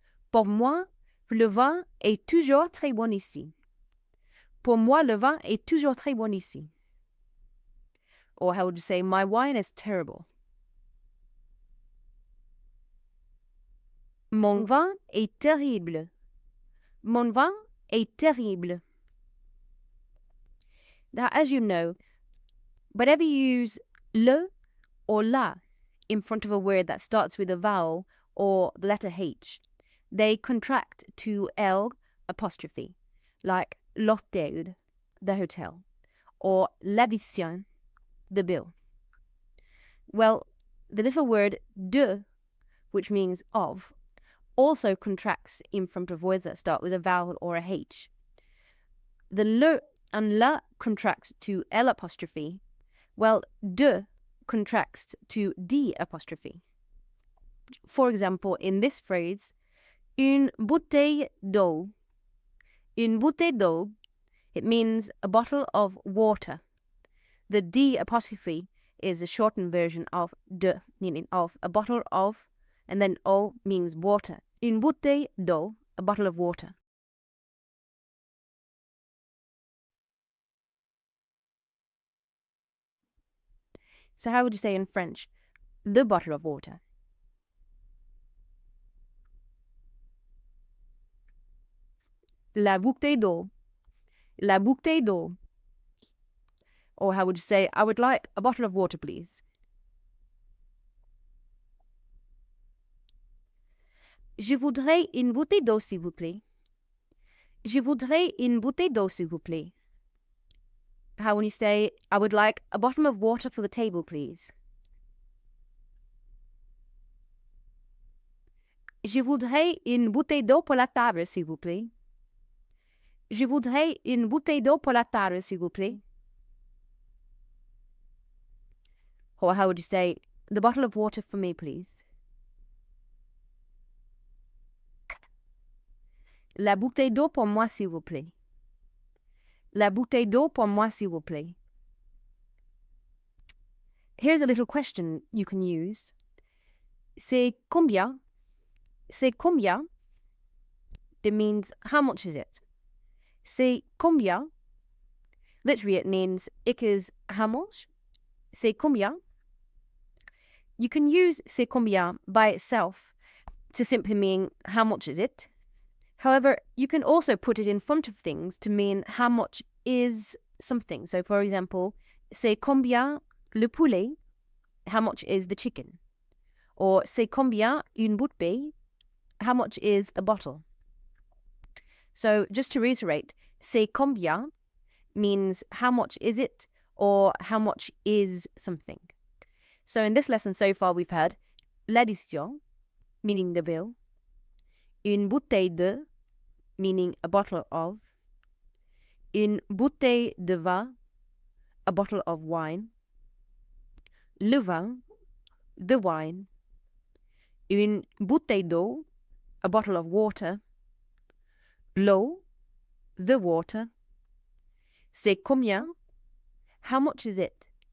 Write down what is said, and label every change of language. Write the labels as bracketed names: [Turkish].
[French] Pour moi, le vin est toujours très bon ici. Pour moi, le vin est toujours très bon ici. [English] Or how would you say, my wine is terrible. [French] Mon vin est terrible. Mon vin est terrible. [English] Now, as you know, whenever you use le or la in front of a word that starts with a vowel or the letter H, they contract to L apostrophe, like l'hôtel, the hotel, or l'addition, the bill. Well, the little word de, which means of, also contracts in front of words that start with a vowel or a H. The le and la contracts to L apostrophe, while de contracts to D apostrophe. For example, in this phrase, une bouteille d'eau. Une bouteille d'eau, it means a bottle of water. The D apostrophe is a shortened version of de, meaning of a bottle of, and then eau means water. Une bouteille d'eau, a bottle of water. So how would you say in French, the bottle of water? La bouteille d'eau. La bouteille d'eau. Or how would you say, I would like a bottle of water, please? [French] Je voudrais une bouteille d'eau, s'il vous plaît. Je voudrais une bouteille d'eau, s'il vous plaît. [English] How would you say, I would like a bottle of water for the table, please? [French] Je voudrais une bouteille d'eau pour la table, s'il vous plaît. Je voudrais une bouteille d'eau pour la table, s'il vous plaît. [English] Or how would you say, the bottle of water for me, please? [French] La bouteille d'eau pour moi, s'il vous plaît. La bouteille d'eau pour moi, s'il vous plaît. [English] Here's a little question you can use. C'est combien? C'est combien? It means, how much is it? C'est combien? Literally, it means, ik is how much? C'est combien? You can use c'est combien by itself to simply mean, how much is it? However, you can also put it in front of things to mean how much is something. So, for example, c'est combien le poulet? How much is the chicken? [French] Or c'est combien une bouteille? [English] How much is a bottle? So, just to reiterate, c'est combien means how much is it or how much is something. So, in this lesson so far, we've had l'addition, meaning the bill, une bouteille de, meaning a bottle of, une bouteille de vin, a bottle of wine, le vin, the wine, une bouteille d'eau, a bottle of water, l'eau, the water, c'est combien, how much is it?